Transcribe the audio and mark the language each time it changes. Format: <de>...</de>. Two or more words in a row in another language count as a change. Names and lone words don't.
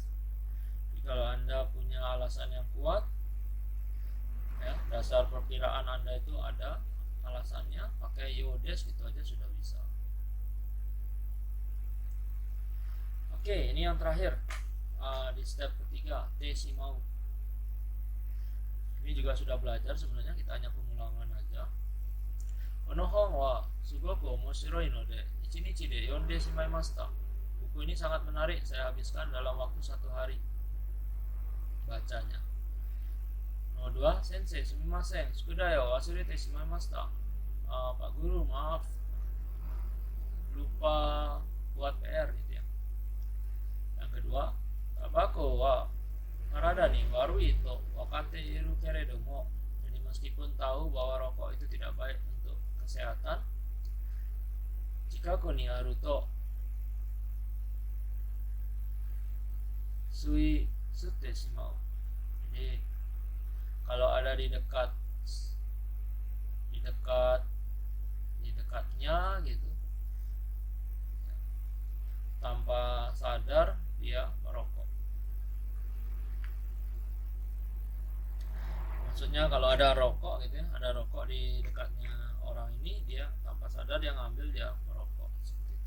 <id>Jadi kalau Anda punya alasan yang kuat, ya, dasar perkiraan Anda itu ada alasannya, pakai yodes gitu aja sudah bisa. Oke, ini yang terakhir di step ketiga,</id> <ja>てしまう.</ja> <id>Ini juga sudah belajar sebenarnya, kita hanya pengulangan aja.</id> <ja>この本はすごく面白いので一日で読んでしまいました.</ja> <id>Buku ini sangat menarik, saya habiskan dalam waktu 1 hari bacanya. Nomor 2,</id> <ja>先生すみません, 宿題は忘れてしまいました.</ja> <id>Pak guru, maaf, lupa buat PR gitu ya. Yang kedua,</id> <ja>たばこは体に悪いと分かっているけれども.</ja> <id>Jadi meskipun tahu bahwa rokok itu tidak baik untuk kesehatan,</id> <ja>近くにあるとつい吸ってしまう.</ja> <id>Jadi kalau ada di dekatnya gitu, tanpa sadar dia merokok. Maksudnya kalau ada rokok gitu ya, ada rokok di dekatnya orang ini, dia tanpa sadar dia ngambil, dia merokok seperti itu.</id>